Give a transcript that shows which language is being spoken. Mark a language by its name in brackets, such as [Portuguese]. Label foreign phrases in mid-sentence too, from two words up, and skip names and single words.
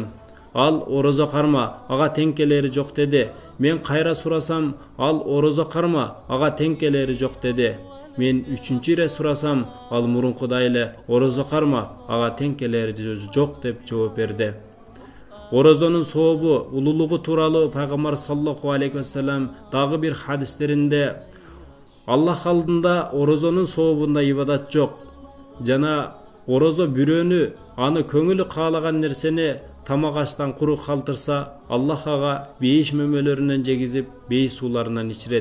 [Kyrgyz] Ал орозо карма, ага тең келери жок деди. Мен кайра сурасам, ал орозо карма, ага тең келери жок деди. Мен үчүнчү ире сурасам, ал мурункудай эле орозо карма, ага тең келери жок деп жооп берди." Орозонун сообу, улуулугу тууралуу пайгамбар [Arabic] صلى الله عليه وسلم [Kyrgyz] дагы бир хадистеринде: "Аллах алдында орозонун сообунда ибадат жок. Жана орозо бирөөнү аны көңүлү каалаган нерсени тамак аштан курук калтырса, Аллах ага бейиш мөмөлөрүнөн жегизип, бейиш сууларынан ичирет.